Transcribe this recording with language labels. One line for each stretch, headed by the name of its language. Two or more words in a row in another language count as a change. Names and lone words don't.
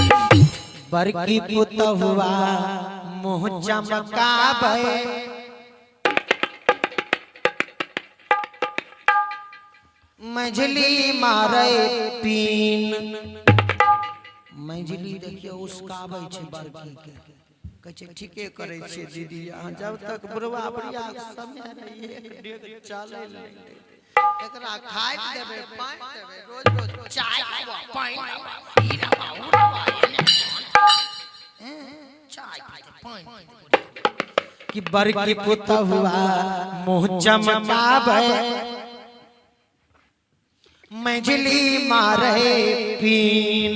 Maithili: बड़की पुतहुआ मुँह चमकावे मझली मारे 3। मझली देखियो उसकाबै छे बड़की के कहै छे ठीके करै छे दीदी। अहाँ जब तक बुढ़वा बुढ़िया समय रहिए एक डेग चले ले एकरा खाइ देबे पानी देबे रोज रोज चाय पीबो पानी पी ना बाऊ ना चाय पीते पानी कि बड़की पुतहुआ मुँह चमकावे मझली मारे 3।